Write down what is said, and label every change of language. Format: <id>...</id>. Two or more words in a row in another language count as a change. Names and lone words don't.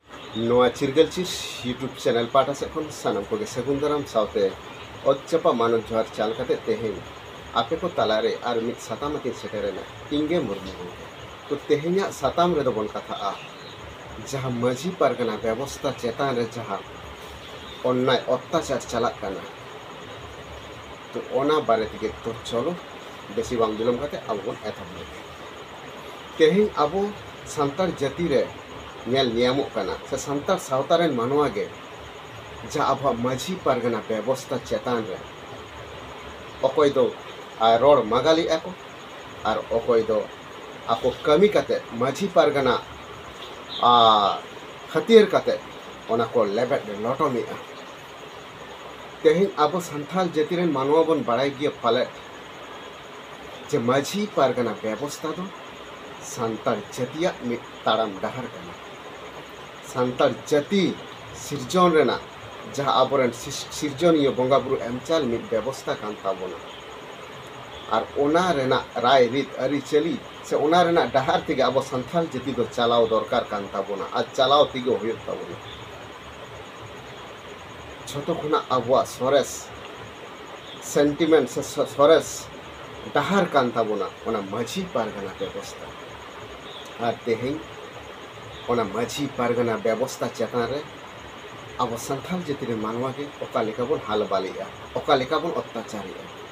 <sat>ᱱᱚᱣᱟ ᱪᱤᱨᱜᱟᱹᱞᱪᱤᱥ ᱤᱭᱩᱴᱩᱵ ᱪᱮᱱᱮᱞ ᱯᱟᱦᱴᱟ ᱥᱮᱫ ᱠᱷᱚᱱ ᱥᱟᱱᱟᱢ ᱠᱚᱜᱮ ᱥᱟᱹᱜᱩᱱ ᱫᱟᱨᱟᱢ ᱥᱟᱶᱛᱮ ᱚᱛ ᱪᱟᱯᱟ ᱢᱟᱱᱚᱛ ᱡᱚᱦᱟᱨ ᱪᱟᱞ ᱠᱟᱛᱮ ᱛᱮᱦᱮᱧ ᱟᱯᱮ ᱠᱚ ᱛᱟᱞᱟᱨᱮ ᱟᱨ ᱢᱤᱫ ᱥᱟᱛᱟᱢ ᱟᱛᱮᱧ ᱥᱮᱴᱮᱨᱮᱱᱟ ᱤᱧᱜᱮ ᱢᱩᱨᱢᱩ ᱜᱚᱢᱠᱮ᱾ ᱛᱚ ᱛᱮᱦᱮᱧᱟᱜ ᱥᱟᱛᱟᱢ ᱨᱮᱫᱚ ᱵᱚᱱ ᱠᱟᱛᱷᱟᱜᱼᱟ ᱡᱟᱦᱟᱸ ᱢᱟᱹᱡᱷᱤ ᱯᱟᱨᱜᱟᱱᱟ ᱵᱮᱵᱚᱥᱛᱷᱟ ᱪᱮᱛᱟᱱ ᱨᱮ ᱡᱟᱦᱟᱸ ᱚᱱᱱᱟᱭ অত্যাচার চালাক কানা। তো ওনা বারে থেকে তো চলো বেশি বাং বিলম কাতে আবো বন এতহব ᱞᱮᱜᱮ। তেহেᱧ আবো সান্তার জাতি রে ᱧᱮᱞ ᱧᱟᱢᱚᱜ ᱠᱟᱱᱟ ᱥᱮ ᱥᱟᱱᱛᱟᱲ ᱥᱟᱶᱛᱟ ᱨᱮᱱ ᱢᱟᱱᱣᱟ ᱜᱮ ᱡᱟᱦᱟᱸ ᱟᱵᱚᱣᱟᱜ ᱢᱟᱹᱡᱷᱤ ᱯᱟᱨᱜᱟᱱᱟ ᱵᱮᱵᱚᱥᱛᱷᱟ ᱪᱮᱛᱟᱱ ᱨᱮ ᱚᱠᱚᱭ ᱫᱚ ᱨᱚᱲ ᱢᱟᱜᱟᱞᱮᱜᱼᱟ ᱠᱚ ᱟᱨ ᱚᱠᱚᱭ ᱫᱚ ᱟᱠᱚ ᱠᱟᱹᱢᱤ ᱠᱟᱛᱮ ᱢᱟᱹᱡᱷᱤ ᱯᱟᱨᱜᱟᱱᱟ ᱦᱟᱹᱛᱭᱟᱹᱨ ᱠᱟᱛᱮ ᱚᱱᱟ ᱠᱚ ᱞᱮᱵᱮᱫ ᱞᱚᱴᱚᱢᱮᱜᱼᱟ। তেহেᱧ আবো সান্থাল জাতি রেন মানওয়া বন বাড়াই গিয়ে পালে যে মাঝি পারগানা ব্যবস্থা দো সান্তাল জাতিয়াᱜ মিদ তাড়াম ডাহার কানা। সান্তাল জাতি সিরজন রেনা যাহা আবরেন সিরজনীয় বঙ্গা বুরু এমচাল মিদ ব্যবস্থা কান তাবোনা। আর ওনা রেনা রায় রিত আরিচালি সে ওনা রেনা ডাহার থেকে আবো সান্থাল জাতি দো চালাও দরকার কান তাবোনা আর চালাও তিগো হুয়ুগ তাবোনা। ᱡᱷᱚᱛᱚ ᱠᱷᱚᱱᱟᱜ ᱟᱵᱚᱣᱟᱜ ᱥᱚᱨᱮᱥ ᱥᱮᱱᱴᱤᱢᱮন্ট ᱥᱮ ᱥᱚᱨᱮᱥ ᱰᱟᱦᱟᱨ ᱠᱟᱱ ᱛᱟᱵᱚᱱᱟ ᱚᱱᱟ ᱢᱟᱹᱡᱷᱤ ᱯᱟᱨᱜᱟᱱᱟ ᱵᱮᱵᱚᱥᱛᱷᱟ। ᱟᱨ ᱛᱮᱦᱮᱧ ᱚᱱᱟ ᱢᱟᱹᱡᱷᱤ ᱯᱟᱨᱜᱟᱱᱟ ᱵᱮᱵᱚᱥᱛᱷᱟ ᱪᱮᱛᱟᱱ ᱨᱮ ᱟᱵᱚ ᱥᱟᱱᱛᱟᱲ ᱡᱟᱹᱛᱤ ᱨᱮᱱ ᱢᱟᱱᱣᱟ ᱜᱮ ᱚᱠᱟ ᱞᱮᱠᱟ ᱵᱚᱱ ᱦᱟᱞ ᱵᱟᱞᱮᱜᱼᱟ, ᱚᱠᱟ ᱞᱮᱠᱟ ᱵᱚᱱ অত্যাচারেᱜᱼᱟ।</sat>